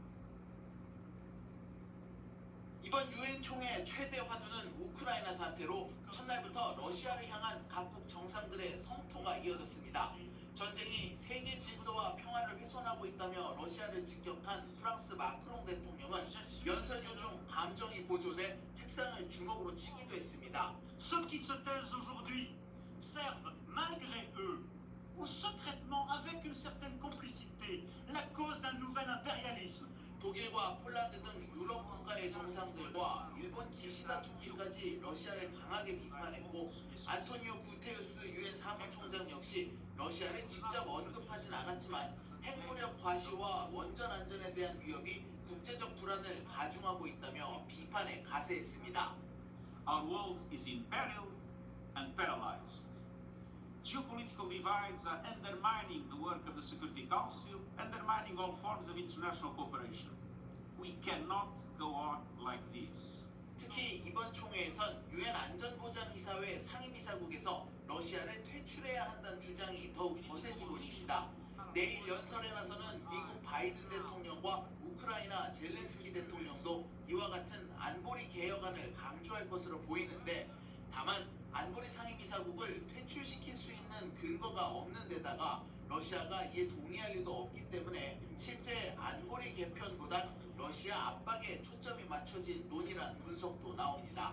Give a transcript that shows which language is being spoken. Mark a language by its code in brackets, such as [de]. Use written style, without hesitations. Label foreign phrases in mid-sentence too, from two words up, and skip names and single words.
[ko] 이번 유엔 총회 최대 화두는 우크라이나 사태로 첫날부터 러시아를 향한 각국 정상들의 성토가 이어졌습니다. 전쟁이 세계 질서와 평화를 훼손하고 있다며 러시아를 직격한 프랑스 마크롱 대통령은 연설교 중 감정이 고조돼 책상을 주먹으로 치기도 했습니다. [fr] Ceux qui se taisent aujourd'hui servent malgré eux ou secrètement avec une certaine complicité la cause d'un nouvel impérialisme. [ko] 독일과 폴란드 등 유럽 국가의 정상들과 일본 기시다 총리까지 러시아를 강하게 비판했고 안토니오 구테르스 유엔 사무총장 역시 러시아를 직접 언급하진 않았지만 핵무력 과시와 원전 안전에 대한 위협이 국제적 불안을 가중하고 있다며 비판에 가세했습니다. [en] Our world is in peril and paralyzed. Geopolitical divides are undermining the work of the Security Council, undermining all forms of international cooperation. We cannot go on like this. [ko] 이번 총회에선 유엔 안전보장이사회 상임이사국에서 러시아를 퇴출해야 한다는 주장이 더욱 거세지고 있습니다. 내일 연설에 나서는 미국 바이든 대통령과 우크라이나 젤렌스키 대통령도 이와 같은 안보리 개혁안을 강조할 것으로 보이는데, 다만 안보리 상임이사국을 퇴출시킬 수 있는 근거가 없는 데다가 러시아가 이에 동의할 리도 없기 때문에 실제 안보리 개편보단 러시아 압박에 초점이 맞춰진 논의란 분석도 나옵니다.